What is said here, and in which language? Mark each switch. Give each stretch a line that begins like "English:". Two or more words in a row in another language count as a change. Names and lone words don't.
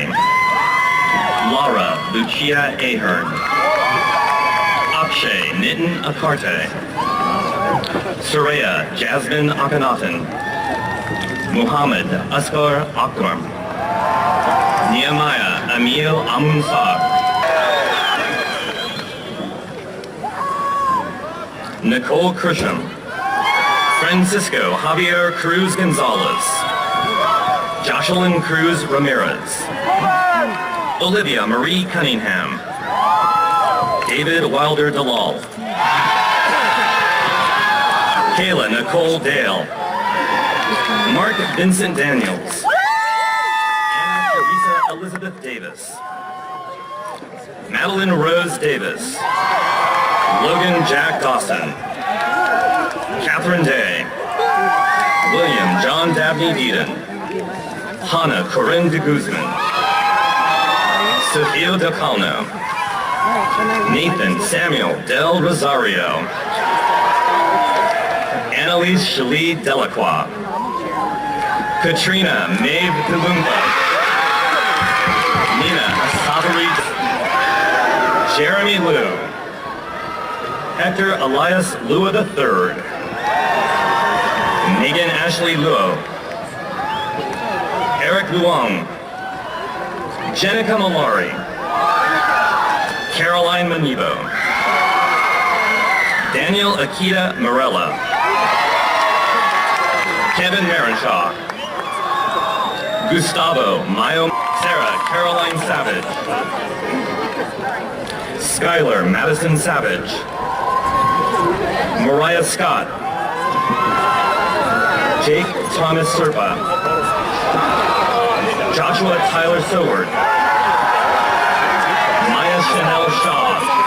English: Laura Lucia Ahern. Akshay Nitin Akarte. Soraya Jasmine Akhenaten. Muhammad Asghar Akram. Nehemiah Emil Amunsab. Nicole Krisham. Francisco Javier Cruz Gonzalez. Jocelyn Cruz Ramirez. Olivia Marie Cunningham. David Wilder Dalal. Kayla Nicole Dale. Mark Vincent Daniels. Anna Teresa Elizabeth Davis. Madeline Rose Davis. Logan Jack Dawson. Catherine Day. William John Dabney Deedon. Hannah Corinne de Guzman. Sofia Del Calno. Nathan Samuel Del Rosario. Annalise Shalee Delacroix. Katrina Maeve Kalumba. Nina Asafari. Jeremy Liu. Hector Elias Lua III. Megan Ashley Luo. Eric Luong. Jenica Malari. Caroline Manibo. Daniel Akita Morella. Kevin Marenshaw. Gustavo Mayo. Sarah Caroline Savage. Skylar Madison Savage. Mariah Scott. Jake Thomas Serpa. Joshua Tyler Soward. Maya Chanel Shaw.